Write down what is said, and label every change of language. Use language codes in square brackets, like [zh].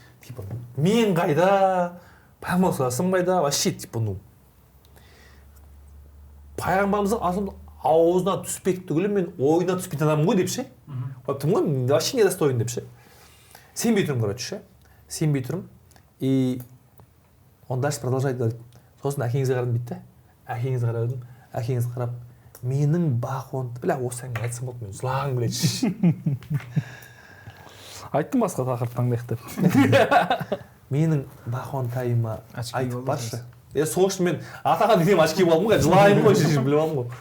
[kk] Типа, мен қайда? Пайғамбар саллаллаху алейхи қайда? [ru] Вообще типа, ну. [kk] Пайғамбарымыздың атын аузына түспек түгілі мен ойына түспейтін адаммын ғой деп ше. Қойыптым ғой, вообще недостойын деп ше. Сенбей тұрмын, короче ше. Сенбей тұрмын. [ru] И он дальше продолжает говорить. [kk] Сосын әкеңізге қарадым дейді. Әкеңізге қарадым. Әкеңіз қарап, менің бақуанды, бля, осы әңгіме айтсам болды, мен жылағым келеді. Айттым басқа тақырып таңдайық деп. Менің бақуантайыма айтып баршы. сол үшін мен атаға деген очки болдым ғой, жылаймын ғой, біліп алдым ғой.